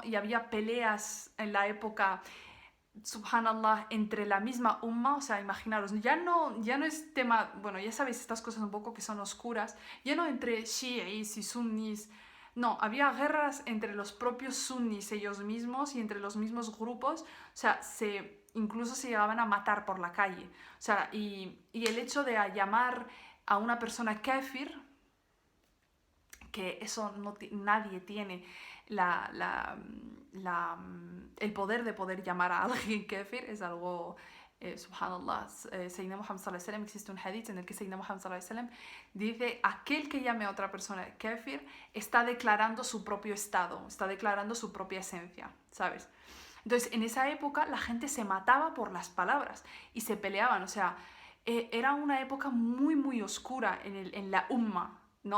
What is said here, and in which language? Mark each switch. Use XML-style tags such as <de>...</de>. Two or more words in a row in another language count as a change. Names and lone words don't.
<es>Y había peleas en la época, subhanallah, entre la misma umma, o sea, imaginaros, ya no es tema, bueno, ya sabéis estas cosas un poco que son oscuras, ya no entre shi'is y sunnis, no, había guerras entre los propios sunnis ellos mismos y entre los mismos grupos, o sea, incluso se llegaban a matar por la calle. O sea, y el hecho de llamar a una persona kafir, que eso nadie tiene el poder de poder llamar a alguien kafir, es algo...</es> <ar>سبحان الله، سيدنا محمد صلى الله عليه وسلم,</ar> <es>existe un hadith en el que</es> <ar>سيدنا محمد صلى الله عليه وسلم</ar> <es>dice, aquel que llame a otra persona kafir está declarando su propio estado, está declarando su propia esencia, ¿sabes? Entonces, en esa época la gente se mataba por las palabras y se peleaban, o sea, era una época muy, muy oscura en la umma, ¿no?</es>